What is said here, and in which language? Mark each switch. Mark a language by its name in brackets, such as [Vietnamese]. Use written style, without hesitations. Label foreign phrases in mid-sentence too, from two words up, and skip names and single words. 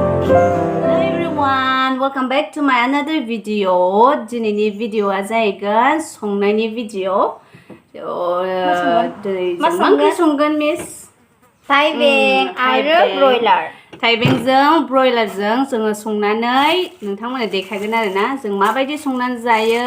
[English] Hello everyone, welcome back to my another video. [Bodo] दिनैनि भिडिअआ जाहैगोन संनायनि भिडिअ. दिनै जों मा ओंख्रि संगोन मिस? थाइबें आरो ब्रयलार. थाइबेंजों ब्रयलारजों जोङो संनानै नोंथांमोननो देखायगोन आरोना जों माबायदि संनानै जायो.